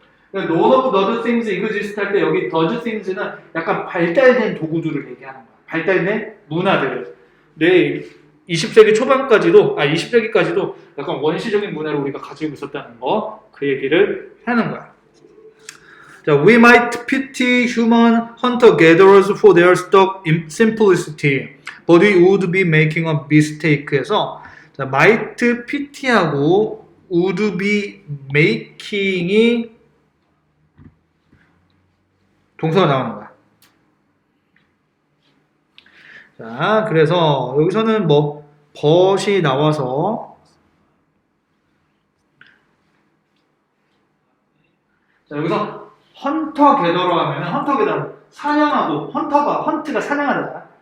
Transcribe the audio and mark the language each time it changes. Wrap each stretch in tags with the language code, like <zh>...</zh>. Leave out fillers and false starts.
<ko>그러니까</ko> <en>none of the other things exist</en> <ko>할 때 여기 does things는 약간 발달된 도구들을 얘기하는 거야. 발달된 문화들을. 네, 20세기까지도 약간 원시적인 문화를 우리가 가지고 있었다는 거, 그 얘기를 하는 거야.</ko> <en>자, we might pity human hunter-gatherers for their stock simplicity, but we would be making a mistake에서</en> <ko>자, might pity하고 would be making이 동사가 나오는 거야. 자, 그래서 여기서는 뭐 벗이 나와서 자, 여기서 헌터 게더로 하면은 헌터 게더 사냥하고 헌트가 사냥하다.</ko>